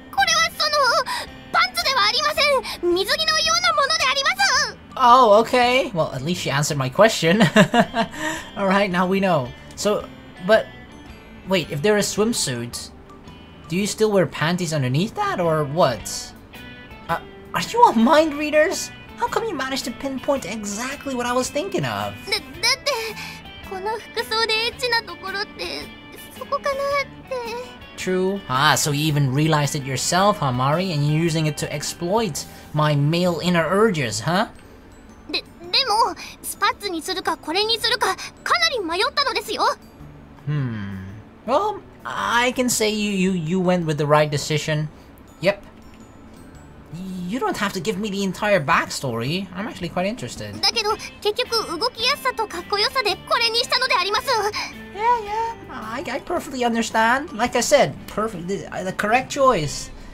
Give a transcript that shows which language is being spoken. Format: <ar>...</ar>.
<ja>これはそのパンツではありません。水着のようなものであります。</ja> <en>Oh, okay. Well, at least she answered my question. Alright, now we know. So, but, wait, if they're a swimsuit, do you still wear panties underneath that, or what? Are you all mind readers? How come you managed to pinpoint exactly what I was thinking of?</en> <ja>だってこの服装でエッチなところってそこかなって。</ja> <en>True. So you even realized it yourself, huh, Mari? And you're using it to exploit my male inner urges, huh?</en> <ja>でもスパッツにするかこれにするかかなり迷ったのですよ。</ja> <en>Well, I can say you went with the right decision. Yep. You don't have to give me the entire backstory. I'm actually quite interested.</en> <ja>だけど結局動きやすさとかっこよさでこれにしたのであります。</ja> <en>Yeah. I perfectly understand. Like I said, the correct choice.</en>